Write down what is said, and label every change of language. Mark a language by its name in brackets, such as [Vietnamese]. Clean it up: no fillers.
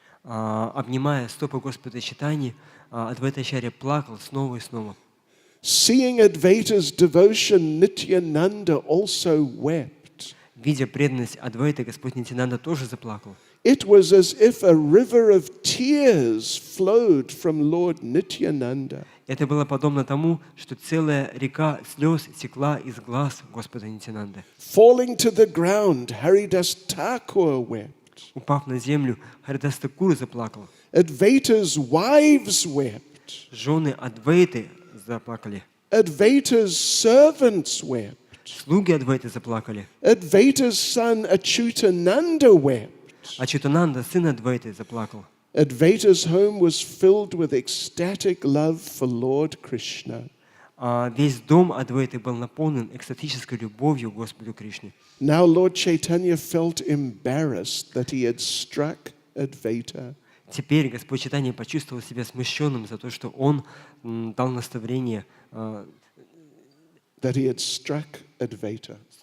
[Russian] обнимая стопы Господа Чайтаньи, Адвайта Ачарья плакал снова и снова. [English] Seeing Advaita's devotion, Nityananda also wept. [Russian] Видя преданность Адвайты, Господь Нитьянанда тоже заплакал. [English] It was as if a river of tears flowed from Lord Nityananda. [Russian] Это было подобно тому, что целая река слез текла из глаз Господа Нитьянанды. [English] Falling to the ground, Haridas Thakur wept. [Russian] Упав на землю, Харидас Такур заплакал. [English] Advaita's wives wept. [Russian] Жены Адвайты заплакали. [English] Advaita's servants wept. [Russian] Слуги Адвайты заплакали. [English] Advaita's son Achyutananda wept. [Russian] Ачютананда, сын Адвайты, заплакал. [English] Advaita's home was filled with ecstatic love for Lord Krishna. [Russian] Весь дом Адвайты был наполнен экстатической любовью к Господу Кришне. [English] Now Lord Chaitanya felt embarrassed that he had struck Advaita. [Russian] Теперь Господь Чайтанья почувствовал себя смущенным за то, что он дал наставление. [English] That he had struck Advaita.